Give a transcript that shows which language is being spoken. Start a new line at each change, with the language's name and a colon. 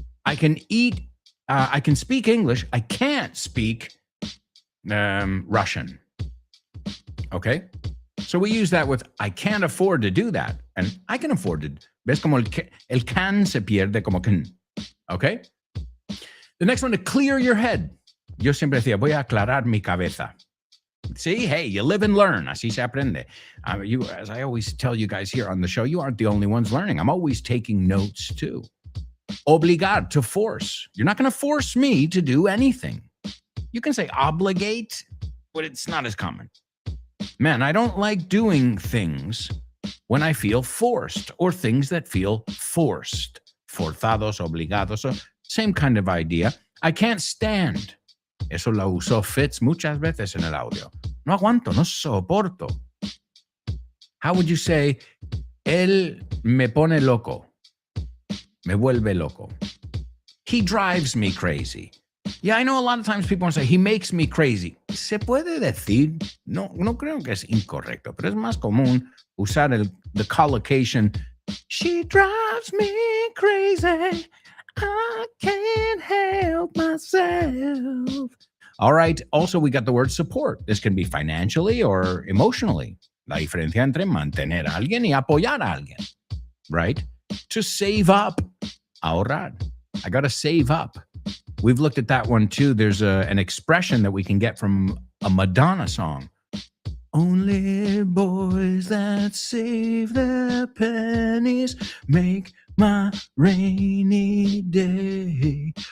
English: I can eat, I can speak English. I can't speak Russian. Okay? So we use that with I can't afford to do that. And I can afford to.
Spanish: ¿Ves como el can se pierde como can?
English: Okay? The next one, to clear your head.
Spanish: Yo siempre decía, voy a aclarar mi cabeza.
English: See, hey, you live and learn.
Spanish: Así se aprende.
English: You, as I always tell you guys here on the show, you aren't the only ones learning. I'm always taking notes too. Obligar, to force. You're not going to force me to do anything. You can say obligate, but it's not as common. Man, I don't like doing things when I feel forced, or things that feel forced.
Spanish: Forzados, obligados,
English: so same kind of idea. I can't stand.
Spanish: Eso la usó Fitz muchas veces en el audio. No aguanto, no soporto.
English: How would you say,
Spanish: él me pone loco? Me vuelve loco.
English: He drives me crazy. Yeah, I know a lot of times people want to say, he makes me crazy.
Spanish: ¿Se puede decir? No creo que es incorrecto, pero es más común usar
English: the collocation, she drives me crazy. I can't help myself. All right. Also, we got the word support. This can be financially or emotionally.
Spanish: La diferencia entre mantener a alguien y apoyar a alguien.
English: Right? To save up. Ahorrar. I got to save up. We've looked at that one too. There's an expression that we can get from a Madonna song. Only boys that save their pennies make my rainy day.